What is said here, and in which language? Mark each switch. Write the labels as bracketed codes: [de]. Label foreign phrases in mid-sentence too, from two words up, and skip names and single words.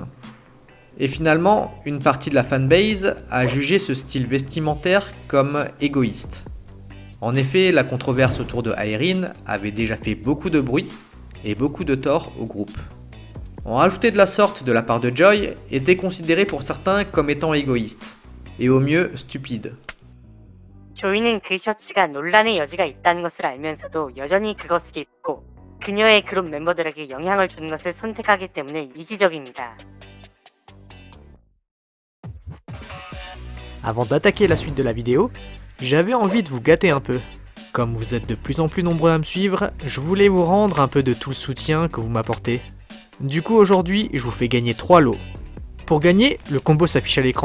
[fr] Et finalement, une partie de la fanbase a jugé ce style vestimentaire comme égoïste. En effet, la controverse autour de Aerin avait déjà fait beaucoup de bruit et beaucoup de tort au groupe. En rajouter de la sorte de la part de Joy était considéré pour certains comme étant égoïste, et au mieux stupide. [ko] 조이는 그 셔츠가 논란의 여지가 있다는 것을 알면서도 여전히 그것을 입고 그녀의 그룹 멤버들에게 영향을 주는 것을 선택하기 때문에 이기적입니다. [fr] Avant d'attaquer la suite de la vidéo, j'avais envie de vous gâter un peu. Comme vous êtes de plus en plus nombreux à me suivre, je voulais vous rendre un peu de tout le soutien que vous m'apportez. Du coup aujourd'hui, je vous fais gagner 3 lots. Pour gagner, le combo s'affiche à l'écran.